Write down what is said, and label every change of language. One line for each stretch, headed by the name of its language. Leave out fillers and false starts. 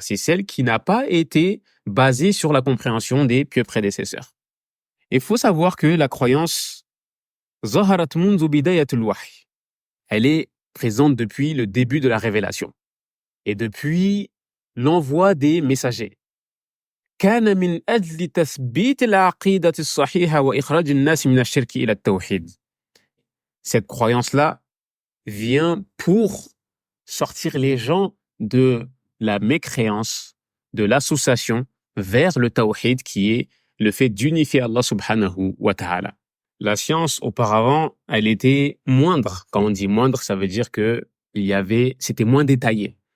French: C'est celle qui n'a pas été basée sur la compréhension des pieux prédécesseurs. Il faut savoir que la croyance,
Arabic: zaharat mundu bidayat al-wahy.
French: Elle est présente depuis le début de la révélation. Et depuis l'envoi des messagers.
Arabic: كان من أجل تثبيت العقيدة الصحيحة وإخراج الناس من الشرك إلى التوحيد.
French: Cette croyance-là vient pour sortir les gens de la mécréance, de l'association vers le tawhid qui est le fait d'unifier Allah subhanahu wa ta'ala. La science, auparavant, elle était moindre. Quand on dit moindre, ça veut dire que c'était moins détaillé.